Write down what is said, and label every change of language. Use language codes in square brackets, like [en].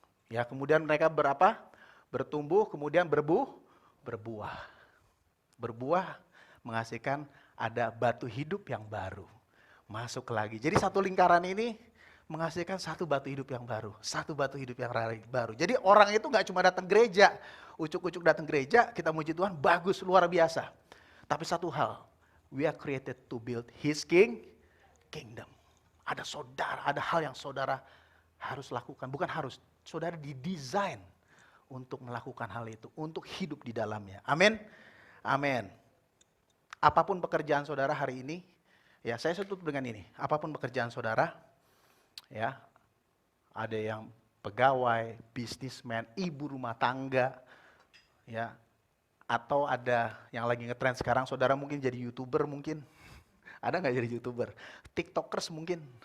[id] Ya, kemudian mereka bertumbuh, kemudian berbuah. Berbuah menghasilkan ada batu hidup yang baru. Masuk lagi. Jadi satu lingkaran ini menghasilkan satu batu hidup yang baru. Satu batu hidup yang baru. Jadi orang itu gak cuma datang gereja. Ucuk-ucuk datang gereja, kita muji Tuhan, bagus, luar biasa. Tapi satu hal, [en] we are created to build His kingdom. [id] Ada hal yang saudara harus lakukan. Bukan harus, saudara didesain untuk melakukan hal itu. Untuk hidup di dalamnya. Amin. Amin. Apapun pekerjaan saudara hari ini, ya, saya tutup dengan ini. Apapun pekerjaan saudara, ya, ada yang pegawai, bisnismen, ibu rumah tangga, ya, atau ada yang lagi ngetrend sekarang, saudara mungkin jadi YouTuber mungkin. Ada nggak jadi YouTuber? TikTokers mungkin.